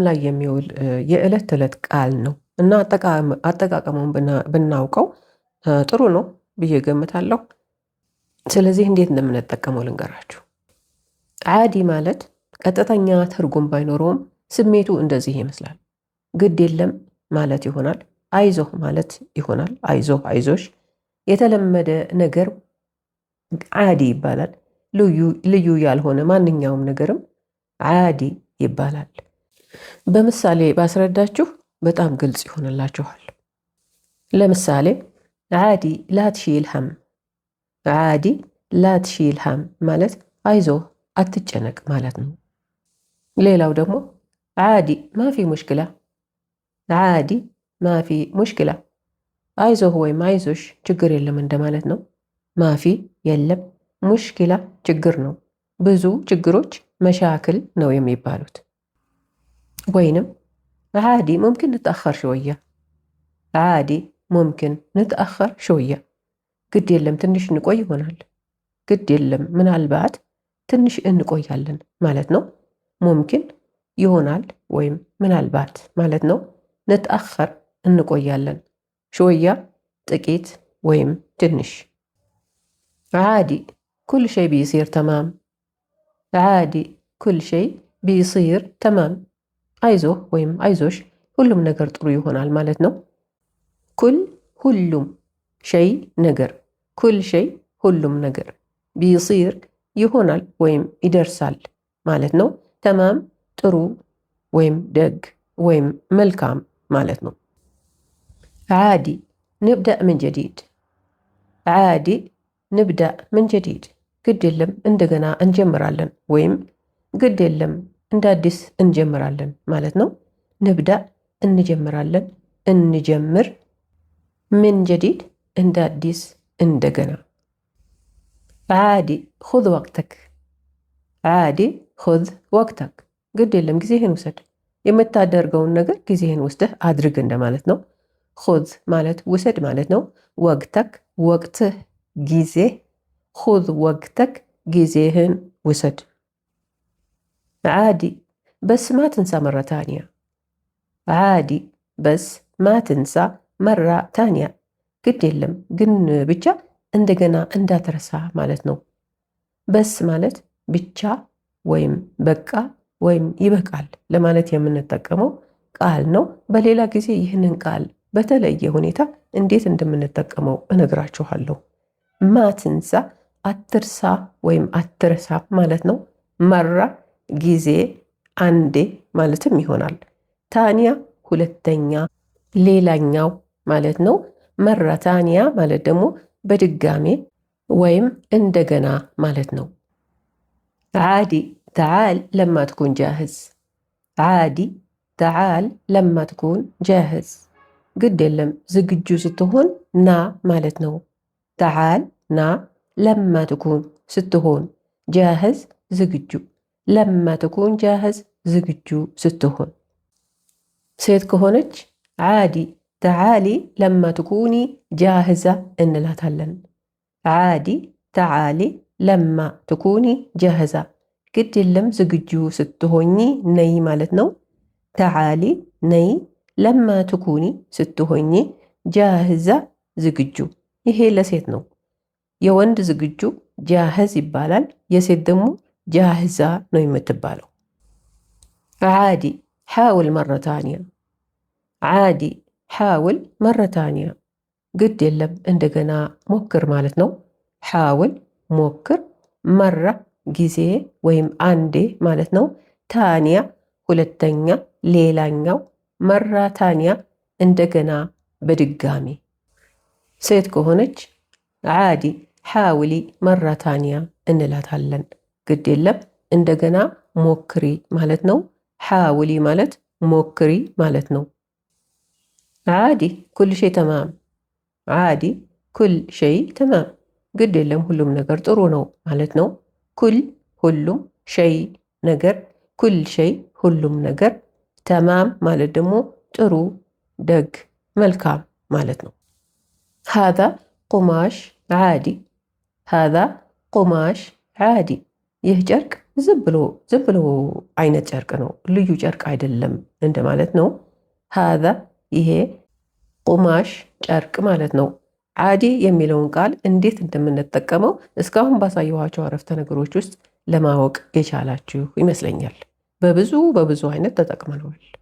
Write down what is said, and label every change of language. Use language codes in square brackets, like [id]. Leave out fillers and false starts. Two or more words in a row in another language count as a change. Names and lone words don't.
[am] ላይ የሚውል የዕለት ተዕለት ቃል ነው እና አጠቃቀሙን ብናውቀው ጥሩ ነው ብዬ ገምታለሁ። ስለዚህ እንዴት እንደምንጠቀመው ልንገራችሁ። ዓዲ ማለት ቀጥተኛ ትርጉም ባይኖረውም ስሜቱ እንደዚህ ይመስላል። ግድ የለም ማለት ይሆናል። አይዞህ ማለት ይሆናል። አይዞህ፣ አይዞሽ። የተለመደ ነገር ዓዲ ይባላል። ልዩ ያልሆነ ማንኛውም ነገርም ዓዲ ይባላል። በምሳሌ ባስረዳችሁ በጣም ግልጽ ይሆንላችኋል። ለምሳሌ [ar] عادي لا تشيل هم፣ عادي لا تشيل هم [am] ማለት አይዞህ አትጨነቅ ማለት ነው። ሌላው ደግሞ [ar] عادي مافي مشكلة፣ عادي مافي مشكلة [am] አይዞህ ወይም አይዞሽ ችግር የለም እንደማለት ነው። ማፊ የለም፣ ሙሽኪላ ችግር ነው። ብዙ ችግሮች መሻክል ነው የሚባሉት። ወይንም [ar] عادي ممكن نتأخر شوية፣ عادي ممكن نتأخر شوية [am] ግድ የለም ትንሽ እንቆይ ይሆናል። ግድ የለም ምናልባት ትንሽ እንቆያለን ማለት ነው። ሙምኪን ይሆናል ወይም ምናልባት ማለት ነው። ንትአኸር እንቆያለን፣ ሸወያ ጥቂት ወይም ትንሽ። [ar] عادي كل شي بيصير تمام፣ عادي كل شي بيصير تمام [am] አይዞህ ወይም አይዞሽ ሁሉም ነገር ጥሩ ይሆናል ማለት ነው። ኩል ሁሉም፣ ሸይ ነገር፣ [ar] كل شي [am] ሁሉም ነገር፣ ቢሲር ይሆናል ወይም ይደርሳል ማለት ነው። ተማም ጥሩ ወይም ደግ ወይም መልካም ማለት ነው። [ar] عادي نبدأ من جديد፣ عادي نبدأ من جديد [am] ግድ የለም እንደገና እንጀምራለን ወይም ግድ የለም እንደ አዲስ እንጀምራለን ማለት ነው። ንብደእ እንጀምራለን፣ እንጀምር። [ar] من جديد [am] እንደ አዲስ እንደገና። [ar] عادي خذ وقتك፣ عادي خذ وقتك [am] ግድ የለም ጊዜህን ውሰድ። የምታደርገውን ነገር ጊዜህን ወስደህ አድርግ እንደማለት ነው። ኹዝ ማለት ውሰድ ማለት ነው። ወቅተክ ወቅትህ ጊዜ፣ [ar] خذ وقتك [am] ጊዜህን ውሰድ። [ar] عادي بس ما تنسى مرة تانية፣ عادي بس ما تنسى مرة تانية [am] ግድ የለም ግን ብቻ እንደገና እንዳትረሳ ማለት ነው። በስ ማለት ብቻ ወይም በቃ ወይም ይበቃል ለማለት የምንጠቀመው ቃል ነው። በሌላ ጊዜ ይህንን ቃል በተለየ ሁኔታ እንዴት እንደምንጠቀመው እነግራችኋለሁ። [ar] ما تنسى [am] አትርሳ ወይም አትርሳ ማለት ነው። መራ ጊዜ አንዴ ማለትም ይሆናል። ታንያ ሁለተኛ ሌላኛው ማለት ነው። [ar] مرة تانية [am] ማለት ደግሞ በድጋሜ ወይም እንደገና ማለት ነው። [ar] عادي تعال لما تكون جاهز። عادي تعال لما تكون جاهز። [am] ግድ የለም ዝግጁ ስትሆን ና ማለት ነው። ተዓል ና፣ [ar] لما تكون [am] ስትሆን፣ ጃህዝ ዝግጁ፣ [ar] لما تكون جاهز [am] ዝግጁ ስትሆን። ሴት ከሆነች [ar] عادي تعالي لما تكوني جاهزة [am] እንላታለን። [ar] عادي تعالي لما تكوني جاهزة። [am] ግድ የለም ዝግጁ ስትሆኚ ነይ ማለት ነው። ተዓሊ ነይ፣ [ar] لما تكوني [am] ስትሆኚ፣ ጃህዛ ዝግጁ። ይሄ ለሴት ነው። የወንድ ዝግጁ ጃህዝ ይባላል። የሴት ደግሞ ጃህዛ ነው የምትባለው። [ar] عادي حاول مرة تانية። عادي حاول مرة تانية። [am] ግድ የለም እንደገና ሞክር ማለት ነው። ሓውል ሞክር፣ መራ ጊዜ ወይም አንዴ ማለት ነው። ታንያ ሁለተኛ ሌላኛው፣ [ar] مرة تانية [am] እንደገና በድጋሚ። ሴት ከሆነች [ar] عادي حاولي مرة تانية [am] እንላታለን። ግድ የለም እንደገና ሞክሪ ማለት ነው። ሓውሊ ማለት ሞክሪ ማለት ነው። [ar] عادي كل شي تمام። عادي كل شي تمام። [am] ግድ የለም ሁሉም ነገር ጥሩ ነው ማለት ነው። ኩል ሁሉም፣ ሸይ ነገር፣ [ar] كل شي [am] ሁሉም ነገር፣ ተማም ማለት ደግሞ ጥሩ፣ ደግ፣ መልካም ማለት ነው። [ar] هذا قماش عادي። هذا قماش عادي። [am] ይህ ጨርቅ ዝም ብሎ አይነት ጨርቅ ነው፣ ልዩ ጨርቅ አይደለም እንደማለት ነው። ሃዛ ይሄ፣ ቁማሽ ጨርቅ ማለት ነው። ዓዲ የሚለውን ቃል እንዴት እንደምንጠቀመው እስካሁን ባሳየኋቸው አረፍተ ነገሮች ውስጥ ለማወቅ የቻላችሁ ይመስለኛል። በብዙ አይነት ተጠቅመነዋል።